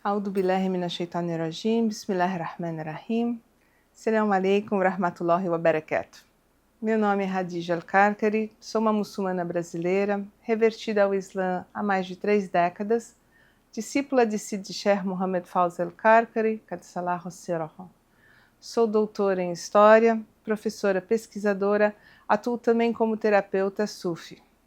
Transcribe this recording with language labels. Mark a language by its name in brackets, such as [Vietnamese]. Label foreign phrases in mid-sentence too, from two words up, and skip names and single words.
[Arabic] أعوذ بالله من الشيطان الرجيم، بسم الله الرحمن الرحيم. السلام عليكم ورحمة الله وبركاته. [Portuguese] Meu nome é Hadija Al-Karkari, sou uma muçulmana brasileira, revertida ao Islã há mais de 3 décadas, discípula de Sidi Sheikh Mohammed Fawzi Al-Karkari, [Arabic] قدس الله سره. [Portuguese] Sou doutora em História, professora pesquisadora, atuo também como terapeuta sufi.